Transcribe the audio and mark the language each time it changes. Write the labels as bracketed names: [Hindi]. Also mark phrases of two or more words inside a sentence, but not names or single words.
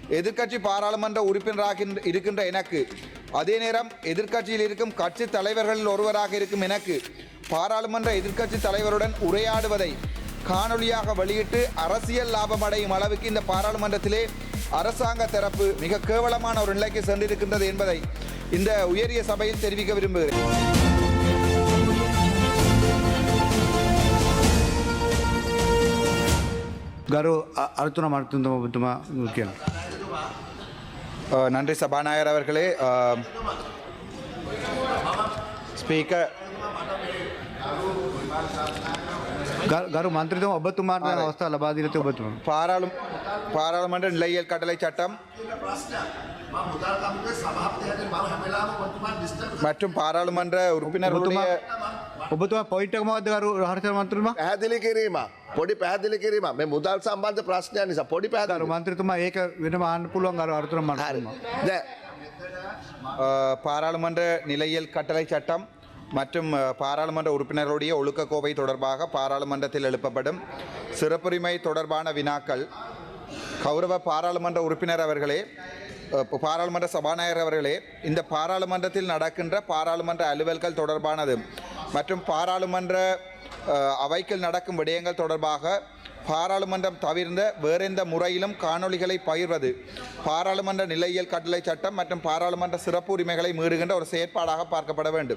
[Tamil] எதிர்க்கட்சி பாராளுமன்ற உறுப்பினராக இருக்கின்ற எனக்கு, அதே நேரம் எதிர்க்கட்சியில் இருக்கும் கட்சி தலைவர்களில் ஒருவராக இருக்கும் எனக்கு பாராளுமன்ற எதிர்க்கட்சி தலைவருடன் உரையாடுவதை காணொலியாக வெளியிட்டு அரசியல் லாபம் அடையும் அளவுக்கு இந்த பாராளுமன்றத்திலே அரசாங்க தரப்பு மிக கேவலமான ஒரு நிலைக்கு சென்றிருக்கின்றது என்பதை இந்த உயரிய சபையில் தெரிவிக்க விரும்புகிறேன். [Sinhala] ගරු අර්තුන මර්තුන්තම ඔබතුමා කියන. [Tamil] நன்றி சபாநாயகர் அவர்களே. ஸ்பீக்கர் [Sinhala] ගරු මන්ත්‍රීතුමා ඔබතුමාට අවස්ථාව ලබා දීලා තිබෙනවා ඔබතුමා. [Tamil] பாராளுமன்ற நிலையியல் கட்டளை சட்டம் மற்றும் பாராளுமன்ற உறுப்பினர்களுடைய [Sinhala] ඔබතුමා පොයින්ට් එක මොකද්ද ගරු රහතර මන්ත්‍රීතුමා? පැහැදිලි කිරීම. පොඩි පැහැදිලි කිරීම. මේ මුදල් සම්බන්ධ ප්‍රශ්නයක් නිසා පොඩි ගරු පැහැදිලි. මන්ත්‍රීතුමා ඒක වෙනම අහන්න පුළුවන් ගරු අර්තුන මන්ත්‍රීතුමා. දැන් [Tamil] பாராளுமன்ற நிலையியல் கட்டளை சட்டம் மற்றும் பாராளுமன்ற உறுப்பினர்களுடைய ஒழுக்க கோவை தொடர்பாக பாராளுமன்றத்தில் எழுப்பப்படும் சிறப்புரிமை தொடர்பான வினாக்கள் கௌரவ பாராளுமன்ற உறுப்பினர் அவர்களே, பாராளுமன்ற சபாநாயகர் அவர்களே, இந்த பாராளுமன்றத்தில் நடக்கின்ற பாராளுமன்ற அலுவல்கள் தொடர்பானது மற்றும் பாராளுமன்ற அவைக்குள் நடக்கும் விடயங்கள் தொடர்பாக பாராளுமன்றம் தவிர்ந்த வேறெந்த முறையிலும் காணொளிகளை பகிர்வது பாராளுமன்ற நிலையியல் கட்டளை சட்டம் மற்றும் பாராளுமன்ற சிறப்பு உரிமைகளை மீறுகின்ற ஒரு செயற்பாடாக பார்க்கப்பட வேண்டும்.